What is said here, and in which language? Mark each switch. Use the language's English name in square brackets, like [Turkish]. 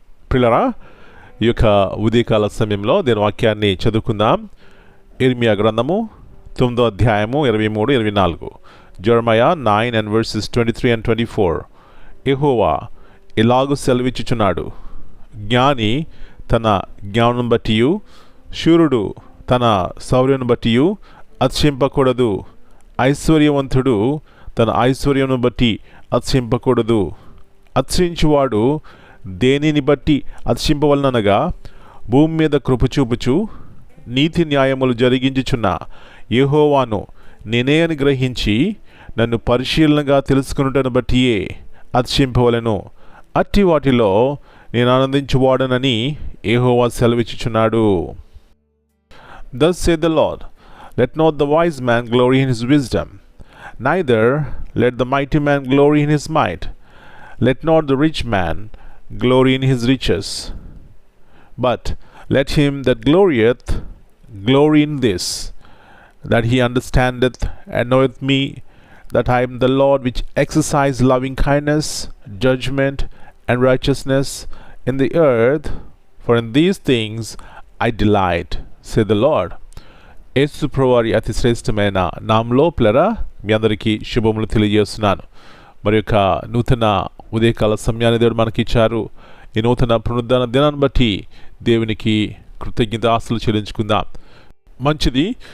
[Telugu] ప్రియులారా, ఈ యొక్క ఉదయకాల సమయంలో దేని వాక్యాన్ని చదువుకుందాం. ఇర్మియా గ్రంథము 9వ అధ్యాయము 23, 24. [English] Jeremiah 9 and verses 23 and 24. [Telugu] యెహోవా ఇలాగు సెలవిచ్చుచున్నాడు, జ్ఞాని తన జ్ఞానం బట్టియు, శూరుడు తన శౌర్యం బట్టియు అతిశయింపకూడదు. ఐశ్వర్యవంతుడు తన ఐశ్వర్యమును బట్టి అతిశయింపకూడదు. అతిశయించువాడు దేనిని బట్టి అతిశయింపవలననగా, భూమి మీద కృప చూపుచు నీతి న్యాయములు జరిగించుచున్న యెహోవాను నేనే అని గ్రహించి నన్ను పరిశీలనగా తెలుసుకున్నటను బట్టియే అతిశయింపవలెను. అట్టి వాటిలో నేను ఆనందించువాడనని యెహోవా సెలవిచ్చుచున్నాడు. [English] Thus saith the Lord, let not the wise man glory in his wisdom, neither let the mighty man glory in his might. Let not the rich man glory in his riches, but let him that glorieth glory in this, that he understandeth and knoweth me, that I am the Lord which exercise loving kindness, judgment, and righteousness in the earth, for in these things I delight, saith the Lord. [Telugu] యేసు ప్రభువారి అతి శ్రేష్టమైన నామములో ప్లరా మీ అందరికీ శుభములు తెలియజేస్తున్నాను. మరి యొక్క నూతన ఉదయకాల సమయాన్ని దేవుడు మనకి ఇచ్చారు. ఈ నూతన పునరుద్ధాన దినాన్ని బట్టి దేవునికి కృతజ్ఞతాస్తులు చెల్లించుకుందాం. మంచిది.